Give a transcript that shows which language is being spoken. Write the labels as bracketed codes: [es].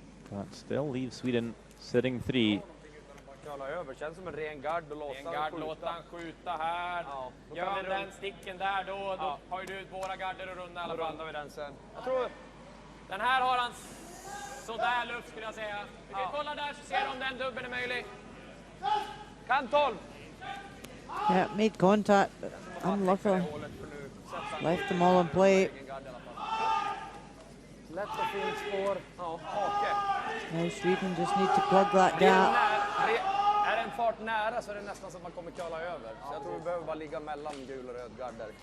[en] But still leaves Sweden sitting 3. [sv] Kalla över, känns som en ren gard och Låta han skjuta här. Ja, Gör den sticken där då har ju du ut våra garder och runda i alla fall. Då vi den sen. Jag tror den här har han sådär luft skulle jag säga. Vi kan kolla där så ser om den dubbeln är möjlig. Kan 12. [en] Yeah, made contact, but unluckily left them all in play. [sv] Lätt och fint spår. Ja, hake. [en] Now Sweden just need to plug that gap. [sv] Är en fart nära så är det nästan så att man kommer köla över. Så jag tror vi behöver bara ligga mellan gul och röd gard där.